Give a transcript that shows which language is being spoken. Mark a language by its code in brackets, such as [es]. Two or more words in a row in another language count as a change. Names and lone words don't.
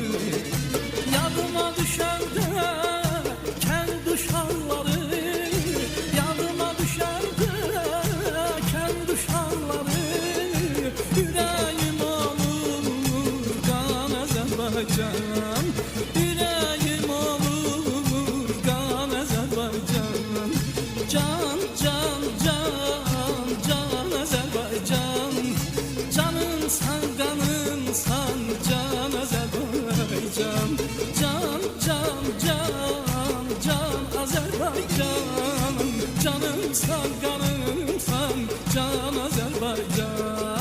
[az] Yadıma düşər də kənd uşaqları, yadıma düşər də kənd uşaqları. [tr] Yüreğim olur kan Azerbaycan. Yüreğim olur kan Azerbaycan. Can can can can Azerbaycan. Canımsan kanımsan can Azerbaycan. Can can can can Azerbaycan. Canımsan kanımsan can Azerbaycan.